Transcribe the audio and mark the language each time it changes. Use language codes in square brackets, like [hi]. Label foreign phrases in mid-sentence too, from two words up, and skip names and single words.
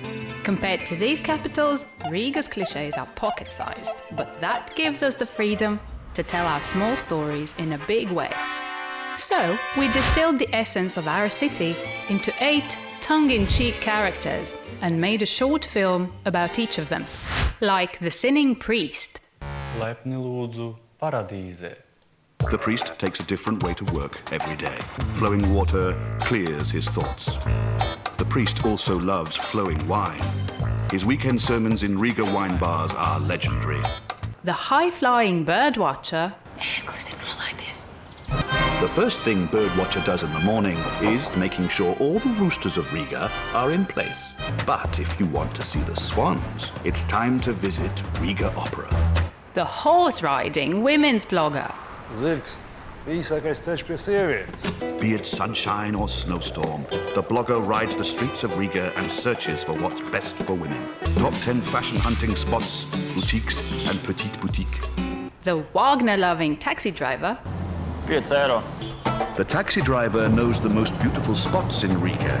[en] Compared to these capitals, Riga's clichés are pocket-sized, but that gives us the freedom to tell our small stories in a big way. So, we distilled the essence of our city into 8 tongue-in-cheek characters and made a short film about each of them, like the sinning priest. [lv] Laipni lūdzu paradīzē. [en] The priest takes a different way to work every day. Flowing water clears his thoughts. The priest also loves flowing wine. His weekend sermons in Riga wine bars are legendary. The high-flying birdwatcher. The first thing Birdwatcher does in the morning is making sure all the roosters of Riga are in place. But if you want to see the swans, it's time to visit Riga Opera. The horse-riding women's blogger. [lv] Zirgs, īsākais ceļš pie sievietes. [en] Be it sunshine or snowstorm, the blogger rides the streets of Riga and searches for what's best for women. Top 10 fashion hunting spots, boutiques and petite boutique. The Wagner-loving taxi driver. [lv] 5 eiro. [en] The taxi driver knows the most beautiful spots in Riga.